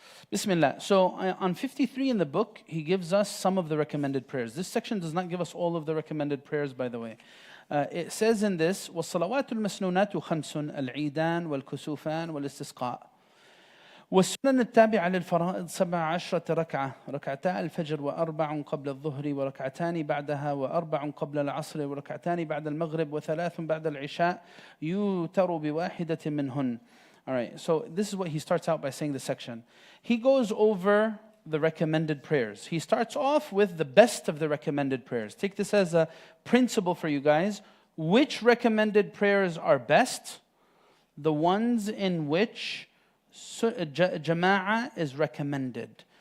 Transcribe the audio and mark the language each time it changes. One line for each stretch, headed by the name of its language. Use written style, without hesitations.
English: Bismillah. So on 53 in the book, he gives us some of the recommended prayers. This section does not give us all of the recommended prayers, by the way. It says in this,
Arabic: وَالصَّلَوَاتُ الْمَسْنُونَاتُ خَمْسٌ الْعِيدَانِ وَالْكُسُوفَانِ وَالْإِسْتِسْقَاءِ والسنن التابعة للفرائض 17 ركعة ركعتا الفجر وأربع قبل الظهر وركعتان بعدها وأربع قبل العصر وركعتان بعد المغرب وثلاث بعد العشاء يوتر بواحدة منهن.
English: All right, so this is what he starts out by saying this section. He goes over the recommended prayers. He starts off with the best of the recommended prayers. Take this as a principle for you guys. Which recommended prayers are best? The ones in which Jama'ah is recommended.